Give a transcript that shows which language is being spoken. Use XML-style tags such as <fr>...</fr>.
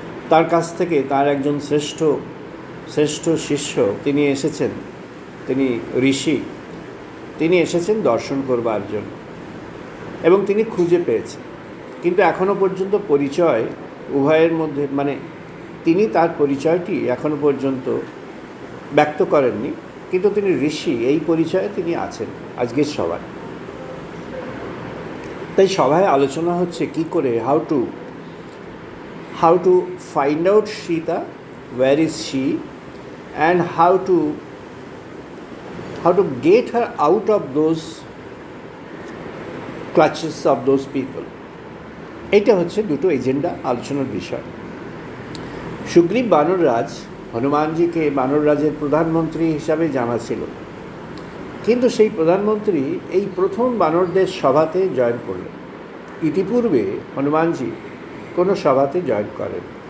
<bn>তার কাছ থেকে তার একজন শ্রেষ্ঠ শিষ্য তিনি এসেছেন, তিনি ঋষি, তিনি এসেছেন দর্শন করবার জন্য, এবং তিনি খুঁজে পেয়েছেন। কিন্তু এখনও পর্যন্ত পরিচয় উভয়ের মধ্যে, মানে তিনি তার পরিচয়টি এখনও পর্যন্ত ব্যক্ত করেননি, কিন্তু তিনি ঋষি, এই পরিচয়ে তিনি আছেন আজকের সভায়। তাই সভায় আলোচনা হচ্ছে কি করে</bn> <en>How to find out Sita, where is she, and how to get her out of those clutches of those people.</en> <bn>এইটা হচ্ছে দুটো এজেন্ডা আলোচনার বিষয়। সুগ্রীব বানররাজ হনুমানজিকে বানররাজের প্রধানমন্ত্রী হিসাবে জানা ছিল, কিন্তু সেই প্রধানমন্ত্রী এই প্রথম বানরদের সভাতে জয়েন করলেন। ইতিপূর্বে হনুমানজি কোনো সভাতে জয়েন করেন।</bn>